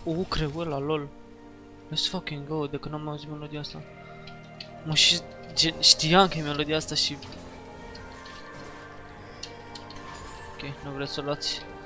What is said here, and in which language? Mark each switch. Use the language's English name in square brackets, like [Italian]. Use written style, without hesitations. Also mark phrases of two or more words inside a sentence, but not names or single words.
[Romanian] Creu ăla, lol. [English] Let's fucking go, [Romanian] de când am auzit melodia asta. Mă, și știam că e melodia asta și... Ok, nu vreți să o luați?